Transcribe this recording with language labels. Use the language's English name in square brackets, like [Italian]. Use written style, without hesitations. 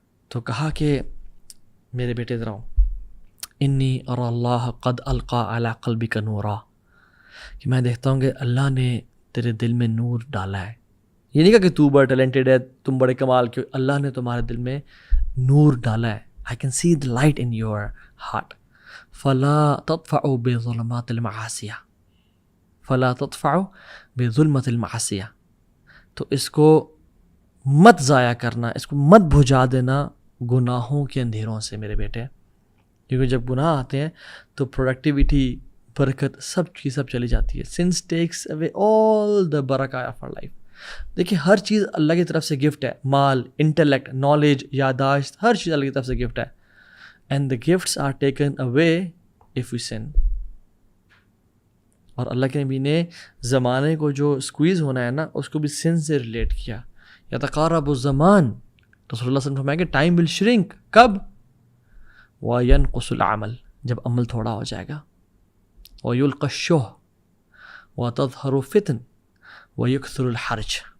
[Urdu] تو کہا کہ میرے بیٹے ذرا [Arabic] انی ارى اللہ قد القى علی قلبک نورا, [Urdu] کہ میں دیکھتا ہوں کہ اللہ نے تیرے دل میں نور ڈالا ہے. یہ نہیں کہا کہ تو بڑا ٹیلنٹڈ ہے, تم بڑے کمال کے, اللہ نے تمہارے دل میں نور ڈالا ہے. [English] I can see the light in your heart. [Arabic] فلا تطفعوا بظلمات المعاصیہ, فلا تطفعوا بظلمات المعاصیہ. [Urdu] تو اس کو مت ضائع کرنا, اس کو مت بجھا دینا گناہوں کے اندھیروں سے میرے بیٹے. کیونکہ جب گناہ آتے ہیں تو پروڈکٹیوٹی, برکت, سب کی سب چلی جاتی ہے. [English] Sins takes away all the برکہ of our life. [Urdu] دیکھیں, ہر چیز اللہ کی طرف سے گفٹ ہے. مال, انٹلیکٹ, نالج, یاداشت, ہر چیز اللہ کی طرف سے گفٹ ہے. [English] And the gifts are taken away if you sin. [Urdu] اور اللہ کے نبی نے زمانے کو جو اسکویز ہونا ہے نا, اس کو بھی سن سے ریلیٹ کیا. [Arabic] یتقارب الزمان, [Urdu] رسول اللہ صلی اللہ علیہ وسلم فرمایا کہ [English] Time will shrink. [Urdu] کب؟ [Arabic] وینقص العمل, [Urdu] جب عمل تھوڑا ہو جائے گا. [Arabic] ویلقی الشح وتظہر الفتن ویکثر الحرج.